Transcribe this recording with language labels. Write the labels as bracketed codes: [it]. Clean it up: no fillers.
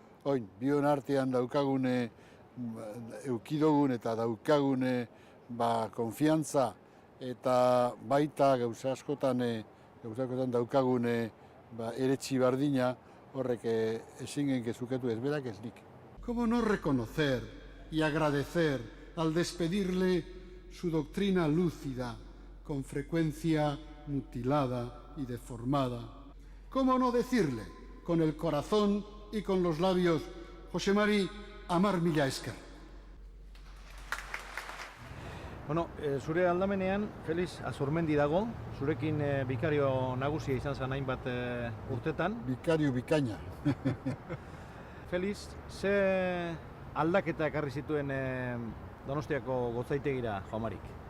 [eu] Oin, bion artean daukagune, eukidogun eta daukagune konfiantza eta baita gauza askotan daukagune eretxi bardina, horrek ezin gezuketu ez berak ez nik. [es] ¿Cómo no reconocer y agradecer al despedirle su doctrina lúcida, con frecuencia mutilada y deformada? ¿Cómo no decirle, con el corazón y con los labios, José Mari, [eu] amar mila esker? Bueno, zure aldamenean, Felix Azurmendi dago, zurekin bikario nagusia izan zen hainbat urtetan. Bikario bikaina. Felix, ze aldaketa ekarri zituen Donostiako gotzaitegira, Juan Marik?